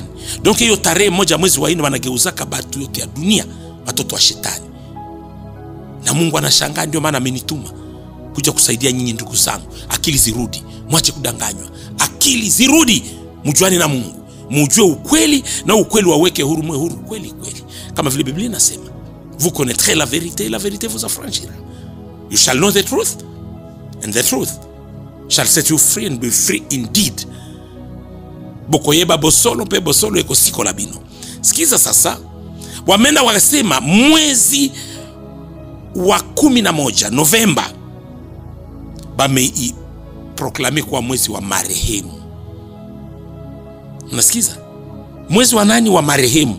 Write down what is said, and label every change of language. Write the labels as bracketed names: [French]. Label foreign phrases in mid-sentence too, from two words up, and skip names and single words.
[Swahili] Donc hiyo tarehe moja mwezi wa 4 wanageuzaka batu yote ya dunia watoto wa shetani. Na Mungu anashangaa, ndio maana amenituma kuja kusaidia nyinyi ndugu zangu. Akili zirudi, mwache kudanganywa. Akili zirudi, mjuane na Mungu, mujue ukweli, na ukweli waweke huru, mwe huru kweli kweli. Kama vile Biblia inasema, [French] vous connaîtrez la vérité et la vérité vous affranchira. [English] You shall know the truth and the truth shall set you free and be free indeed. [Lingala] Bokoyeba bosolo pe bosolo eko siko labino. [Swahili] Sikiza sasa, wamenda wakasema mwezi wa 11 Novemba bamei proklame kwa mwezi wa marehemu. Unasikiza? Mwezi wa nani? Wa marehemu.